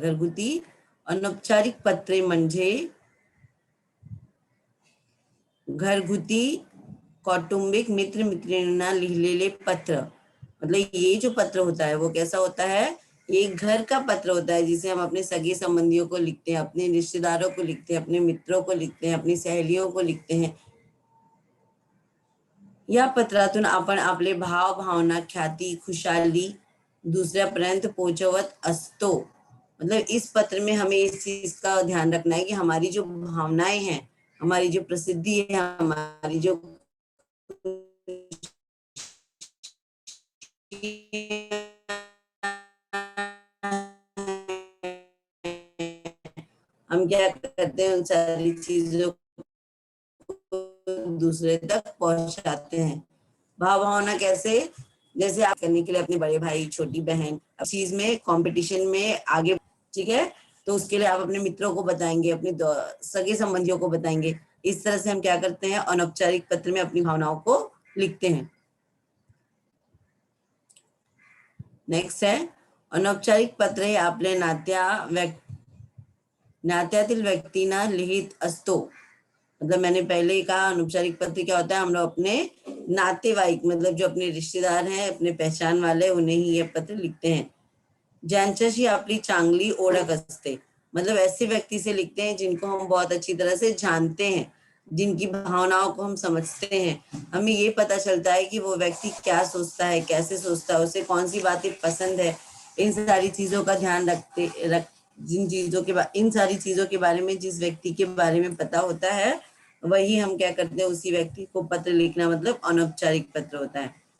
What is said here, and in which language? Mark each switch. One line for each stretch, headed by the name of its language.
Marathi: घरगुती अनौपचारिक पत्रे म्हणजे घरगुती कौटुंबिक मित्र मैत्रिणींना लिहिलेले पत्र.
Hindi: मतलब ये जो पत्र होता है वो कैसा होता है, एक घर का पत्र होता है जिसे हम अपने सगे संबंधियों को लिखते हैं, अपने रिश्तेदारों को लिखते हैं, अपने मित्रों को लिखते हैं, अपनी सहेलियों को लिखते हैं.
Marathi: या पत्रातून आपण आपले भाव, भावना, ख्याति, खुशाली दूसऱ्यापर्यंत पोहोचवत असतो.
Hindi: मतलब इस पत्र में हमें इस चीज का ध्यान रखना है कि हमारी जो भावनाएं हैं, हमारी जो प्रसिद्धि है, हमारी जो हम क्या करते हैं, उन सारी चीजों को दूसरे तक पहुंचाते हैं. भाव भावना कैसे, जैसे आप करने के लिए अपने बड़े भाई, छोटी बहन चीज में कंपटीशन में आगे, ठीक है, तो उसके लिए आप अपने मित्रों को बताएंगे, अपने सगे संबंधियों को बताएंगे. इस तरह से हम क्या करते हैं, अनौपचारिक पत्र में अपनी भावनाओं को लिखते हैं. नेक्स्ट है,
Marathi: अनौपचारिक पत्र हे आपल्या नात्यातील व्यक्तींना लिहित असतो.
Hindi: मतलब मैंने पहले ही कहा अनौपचारिक पत्र क्या होता है, हम लोग अपने नातेवाईक मतलब जो अपने रिश्तेदार हैं, अपने पहचान वाले, उन्हें ही ये पत्र लिखते हैं।
Marathi: ज्यांच्याशी आपली चांगली ओळख असते,
Hindi: मतलब ऐसे व्यक्ति से लिखते हैं जिनको हम बहुत अच्छी तरह से जानते हैं, जिनकी भावनाओं को हम समझते हैं, हमें ये पता चलता है कि वो व्यक्ति क्या सोचता है, कैसे सोचता है, उसे कौन सी बातें पसंद है, इन सारी चीजों का ध्यान रख इन सारी चीजों के बारे में जिस व्यक्ति के बारे में पता होता है, वही हम क्या करते हैं, उसी व्यक्ति को पत्र लिखना मतलब अनौपचारिक पत्र होता है।